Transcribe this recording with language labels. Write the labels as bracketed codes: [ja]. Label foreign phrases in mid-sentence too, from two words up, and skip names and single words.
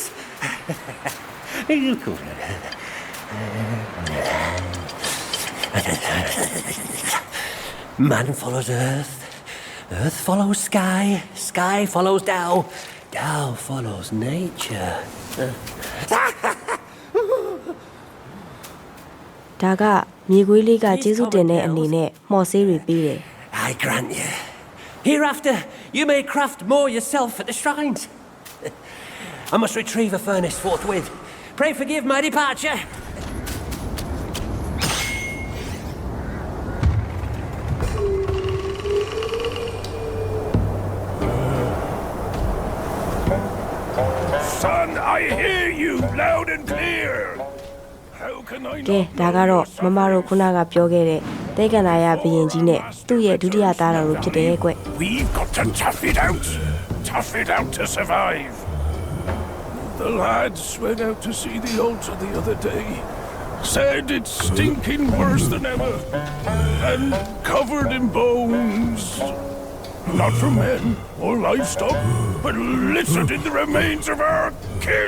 [en] You come. Man follows earth. Earth follows sky, sky follows Tao, Tao follows nature. [my] ဒါကမြေခွေးလေးကကျေးဇူးတင်တဲ့အနေနဲ့မှော်ဆေးတွေပေးတယ် [en] I grant you. Hereafter, you may craft more yourself at the shrines. I must retrieve a furnace forthwith. Pray forgive my departure. Son, I hear you loud and clear. How can I [my] ကဲဒါကတော့မမတို့ခုနကပြောခဲ့တဲ့တဲခန္ဓာယာဘုရင်ကြီးနဲ့သူ့ရဲ့ဒုတိယသားတော်တို့ဖြစ်တယ်ကွ [en] We've got to tough it out to survive. The lads went out to see the altar the other day. Said it's stinking worse than ever. And covered in bones. Not from men or livestock, but littered in the remains of our kin.